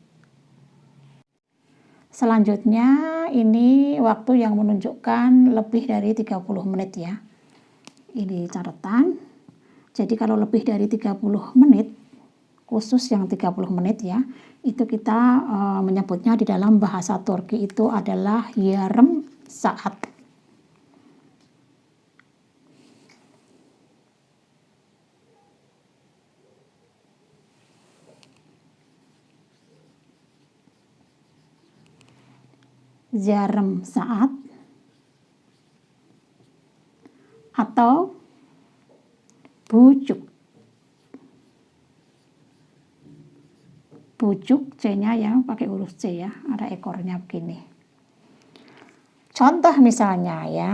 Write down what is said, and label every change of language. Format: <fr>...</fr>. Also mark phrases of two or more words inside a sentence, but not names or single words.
<id>Selanjutnya ini waktu yang menunjukkan lebih dari 30 menit ya. Ini catatan. Jadi kalau lebih dari 30 menit, khusus yang 30 menit ya, itu kita menyebutnya di dalam bahasa Turki itu adalah</id> <tr>yarım saat. Yarım saat atau bucuk.</tr> <id>Bucuk C-nya ya pakai huruf C ya, ada ekornya begini. Contoh misalnya ya.</id>